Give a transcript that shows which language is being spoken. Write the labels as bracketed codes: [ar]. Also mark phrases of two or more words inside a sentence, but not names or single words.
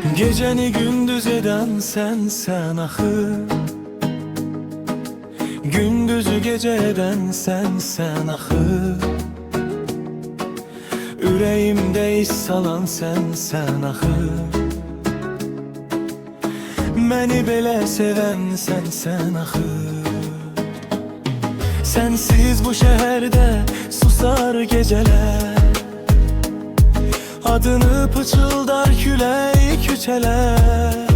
[tr] Geceni gündüz eden sensen axı, gündüzü gece eden sensen axı. [az] Ürəyimdə iz salan sensen axı, məni belə sevən sensen axı. Sensiz bu şəhərdə susar gecələr, adını pıçıldar külək küçələr.